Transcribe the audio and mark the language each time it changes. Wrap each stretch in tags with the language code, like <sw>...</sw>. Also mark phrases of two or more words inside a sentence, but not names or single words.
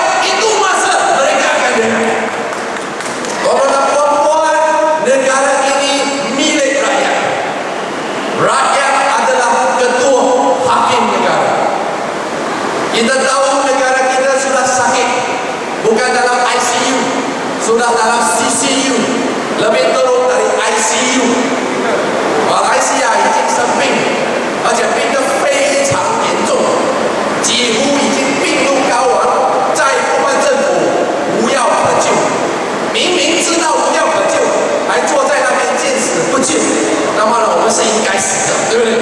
<ms>Itu masa mereka akan dengar. Tuan dan puan-puan, negara ini milik rakyat. Rakyat adalah ketua hakim negara. Kita tahu negara kita sudah sakit, bukan dalam ICU, sudah dalam CCU, lebih teruk dari ICU。</ms> <zh>马来西亚已经生病，而且病得非常严重，几乎已经病入膏肓。再不换政府，无药可救。明明知道无药可救，还坐在那边见死不救，那么呢，我们是应该死的，对不对？</zh>